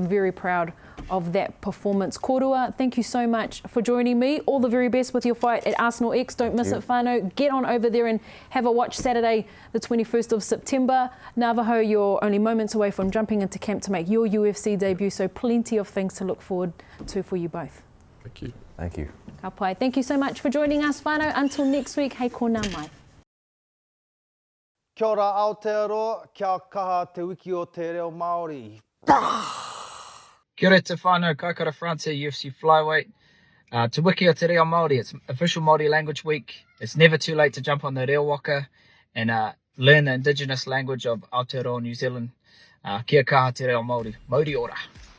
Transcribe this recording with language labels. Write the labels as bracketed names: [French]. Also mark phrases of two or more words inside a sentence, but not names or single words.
[English] I'm very proud of that performance. Korua, thank you so much for joining me. All the very best with your fight at Arsenal X. Don't miss it, whānau. Get on over there and have a watch Saturday, the 21st of September. Navajo, you're only moments away from jumping into camp to make your UFC debut, so plenty of things to look forward to for you both. Thank you. Thank you. [Māori] Ka pai. [English] Thank you so much for joining us, whānau. Until next week, [Māori] hei kōna mai. Kia ora Aotearoa, kia kaha Te Wiki o Te Reo Māori. Kia ora te whānau, Kaikara France, UFC Flyweight. Te Wiki o Te Reo Māori, [English] it's official Māori language week. It's never too late to jump on the reo waka and learn the indigenous language of Aotearoa, New Zealand. [Māori] Kia kaha Te Reo Māori. Mauri ora.